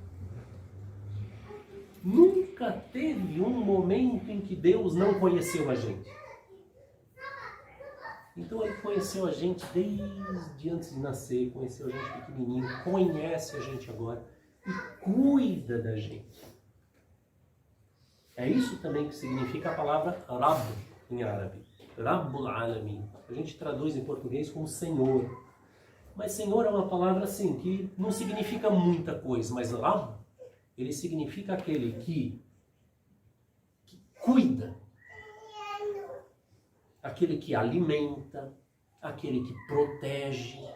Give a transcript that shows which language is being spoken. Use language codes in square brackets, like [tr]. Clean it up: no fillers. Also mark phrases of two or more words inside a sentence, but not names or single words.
[pt] Nunca teve um momento em que Deus não conheceu a gente. Então ele conheceu a gente desde antes de nascer, conheceu a gente pequenininho, conhece a gente agora e cuida da gente. É isso também que significa a palavra Rabb em árabe. [ar] رب العالمين. [pt] A gente traduz em português como Senhor. Mas Senhor é uma palavra assim que não significa muita coisa, mas Rabb, ele significa aquele que cuida, aquele que alimenta, aquele que protege.